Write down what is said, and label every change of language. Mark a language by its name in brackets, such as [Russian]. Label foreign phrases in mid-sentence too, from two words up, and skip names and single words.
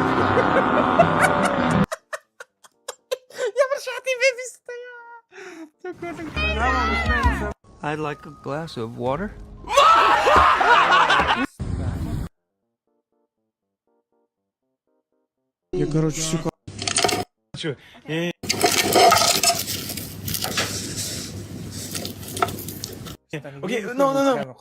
[Mongolian] Ямар шат юм бэ бистэ яа. [English] I'd like a glass of water. [Russian] Я, короче, сука. [English] Okay, no.